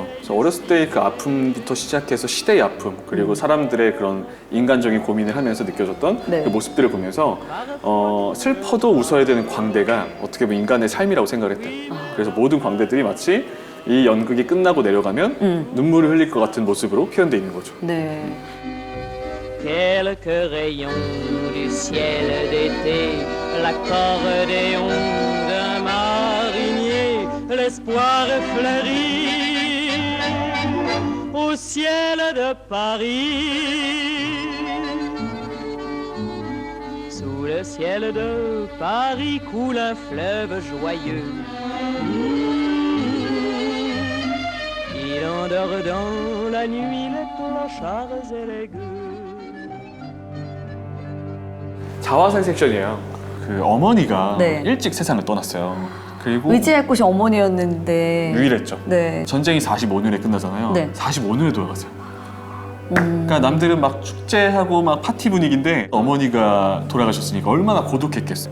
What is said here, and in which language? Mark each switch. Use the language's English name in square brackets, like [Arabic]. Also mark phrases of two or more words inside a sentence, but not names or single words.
[Korean] 그래서 어렸을 때의 그 아픔부터 시작해서 시대의 아픔 그리고 사람들의 그런 인간적인 고민을 하면서 느껴졌던 네. 그 모습들을 보면서 슬퍼도 웃어야 되는 광대가 어떻게 보면 인간의 삶이라고 생각을 했대요. 그래서 모든 광대들이 마치 이 연극이 끝나고 내려가면 눈물을 흘릴 것 같은 모습으로 표현되어 있는 거죠. 네. [French] Quelques rayons du ciel d'été L'accordéon d'un marinier Les l'espoir fleuri au ciel de Paris. Sous le ciel de Paris coule un fleuve joyeux. Il endort dans la nuit les clochards et les gueux. [Korean] 자화상 섹션이에요. 그 어머니가 네. 일찍 세상을 떠났어요. 그리고 의지할 곳이 어머니였는데. 유일했죠. 네. 전쟁이 45년에 끝나잖아요. 네. 45년에 돌아갔어요. 그러니까 남들은 막 축제하고 막 파티 분위기인데 어머니가 돌아가셨으니까 얼마나 고독했겠어요.